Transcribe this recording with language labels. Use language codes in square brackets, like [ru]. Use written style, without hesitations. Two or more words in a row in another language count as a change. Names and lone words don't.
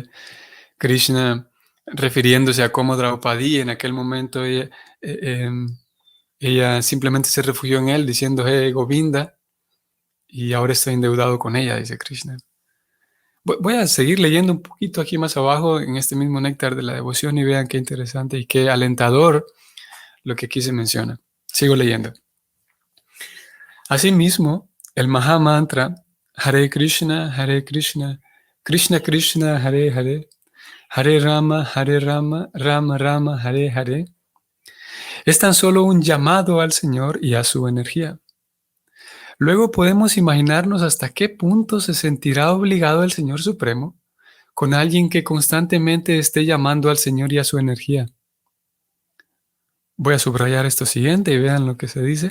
[es] Krishna refiriéndose a cómo Draupadi en aquel momento ella simplemente se refugió en él diciendo: Govinda, y ahora estoy endeudado con ella, dice Krishna. Voy a seguir leyendo un poquito aquí más abajo en este mismo néctar de la devoción y vean qué interesante y qué alentador lo que aquí se menciona. Sigo leyendo. Asimismo, el Mahamantra [sa] हरे कृष्ण कृष्ण कृष्ण हरे हरे हरे राम राम राम हरे हरे, [es] es tan solo un llamado al Señor y a su energía. Luego podemos imaginarnos hasta qué punto se sentirá obligado el Señor Supremo con alguien que constantemente esté llamando al Señor y a su energía. Voy a subrayar esto siguiente y vean lo que se dice.